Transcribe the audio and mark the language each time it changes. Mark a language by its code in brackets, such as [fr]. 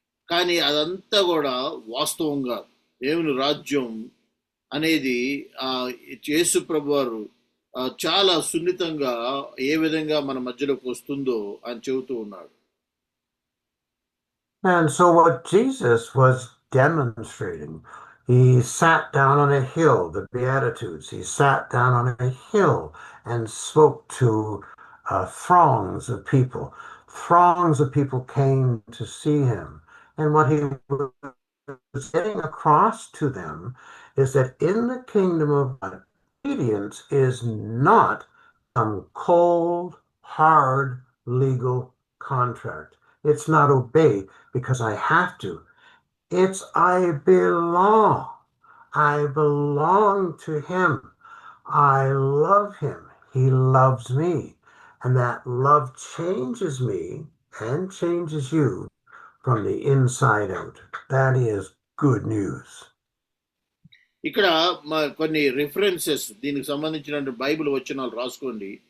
[te] కానీ అదంతా కూడా వాస్తవంగా దేవుని రాజ్యం అనేది యేసు ప్రభు వారు చాలా సున్నితంగా ఏ విధంగా మన మధ్యలోకి వస్తుందో ఆయన చెబుతూ ఉన్నాడు. [en] And so what Jesus was demonstrating, he sat down on a hill, the Beatitudes, he sat down on a hill and spoke to throngs of people. Throngs of people came to see him. And what he was getting across to them is that in the kingdom of God, obedience is not some cold, hard, legal contract. It's not obey because I have to. It's I belong. I belong to him. I love him. He loves me. And that love changes me and changes you from the inside out. That is good news. [te] ఇక్కడ కొన్ని references దీనికి సంబంధించిన Bible వచనాలు రాసుకోండి.